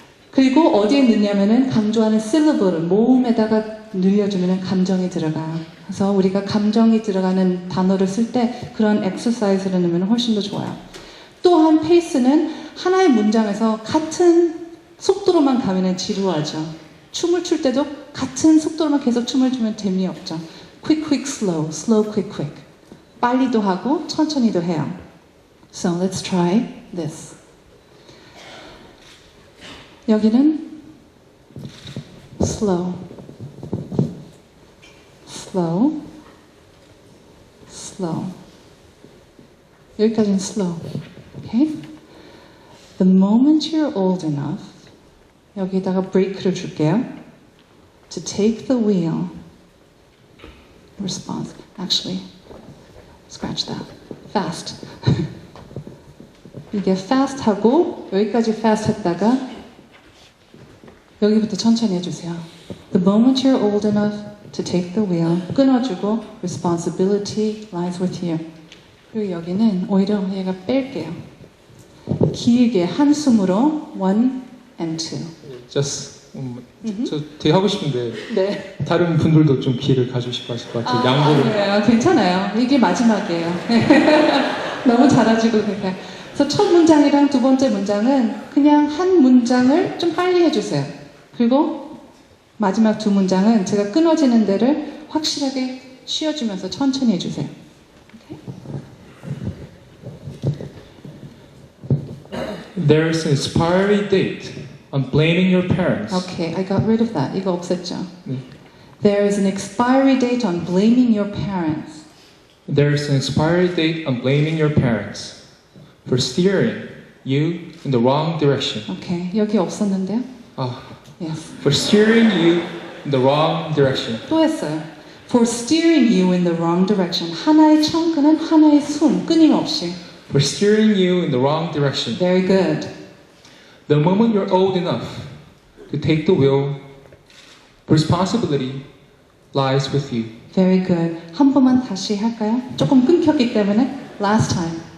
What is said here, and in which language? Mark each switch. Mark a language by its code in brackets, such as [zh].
[ko] 그리고 어디에 넣냐면은 강조하는 syllable를 모음에다가 늘려주면 감정이 들어가요. 그래서 우리가 감정이 들어가는 단어를 쓸 때 그런 엑서사이즈를 넣으면 훨씬 더 좋아요. 또한 페이스는 하나의 문장에서 같은 속도로만 가면 지루하죠. 춤을 출 때도 같은 속도로만 계속 춤을 추면 재미없죠. [en] Quick, quick, slow, slow, quick, quick. [ko] 빨리도 하고 천천히도 해요. [en] So let's try this. [ko] 여기는 [en] slow, slow, slow. [ko] 여기까지는 [en] slow. Okay? The moment you're old enough, [ko] 여기다가 브레이크를 줄게요. [en] To take the wheel. Response. Actually, scratch that. Fast. [ko] 이게 fast 하고 여기까지 fast 했다가 여기부터 천천히 해주세요. [en] The moment you're old enough to take the wheel. [ko] 끊어주고 [en] responsibility lies with you. [ko] 그리고 여기는 오히려 얘가 뺄게요. 길게 한숨으로 1 and 2. Just 저 되게 하고 싶은데 네. 다른 분들도 좀 기회를 가지고 하실 것 같아요. 양보를. 아니에요. 괜찮아요. 이게 마지막이에요. 너무 잘하시고 그러니까. 그래서 첫 문장이랑 두 번째 문장은 그냥 한 문장을 좀 빨리 해주세요. 그리고 마지막 두 문장은 제가 끊어지는 데를 확실하게 쉬어주면서 천천히 해주세요. 오케이? [en] There's an expiry date on blaming your parents. Okay, I got rid of that. [ko] 이거 없앴죠. 네. [en] There is an expiry date on blaming your parents. There's an expiry date on blaming your parents for steering you in the wrong direction. [ko] Okay, 여기 없었는데요? Ah, [en] Yes. for steering you in the wrong direction. [ko] 또 했어요. [en] For steering you in the wrong direction. [ko] 하나의 청크는 하나의 숨, 끊임없이. [en] For steering you in the wrong direction. Very good. The moment you're old enough to take the wheel, responsibility lies with you. Very good. [ko] 한 번만 다시 할까요? 조금 끊겼기 때문에. [en] Last time.